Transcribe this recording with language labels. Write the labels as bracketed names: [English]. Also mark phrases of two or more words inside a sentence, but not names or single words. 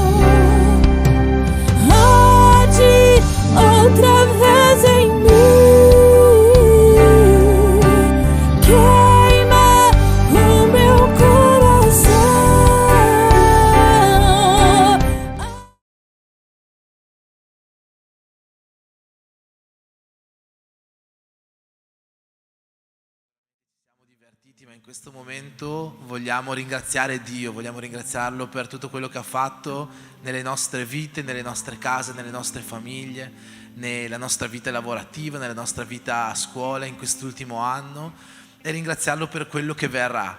[Portuguese] Arde outra vez em mim, queima o meu coração. [Italian] Siamo divertiti, ma in questo momento vogliamo ringraziare Dio, vogliamo ringraziarlo per tutto quello che ha fatto nelle nostre vite, nelle nostre case, nelle nostre famiglie, nella nostra vita lavorativa, nella nostra vita a scuola in quest'ultimo anno, e ringraziarlo per quello che verrà.